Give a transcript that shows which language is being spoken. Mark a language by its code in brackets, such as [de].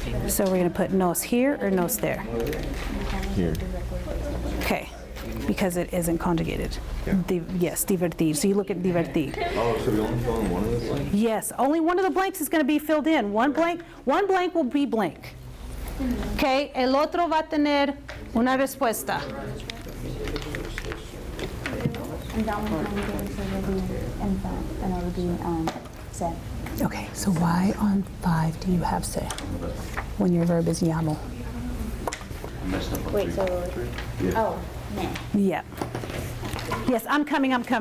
[en] So we're going to put nos here or nos there? Here. Okay, because it isn't conjugated. Yes, divertir. So you look at divertir. Oh, so we only fill in one of the blanks? Yes, only one of the blanks is going to be filled in. One blank will be blank. [es] Okay, el otro va a tener una respuesta. [en] And that one will be in front, and it will be se. Okay, so why on 5 do you have se when your verb is llamo? Wait, so, oh, me. Yeah. Yes, I'm coming.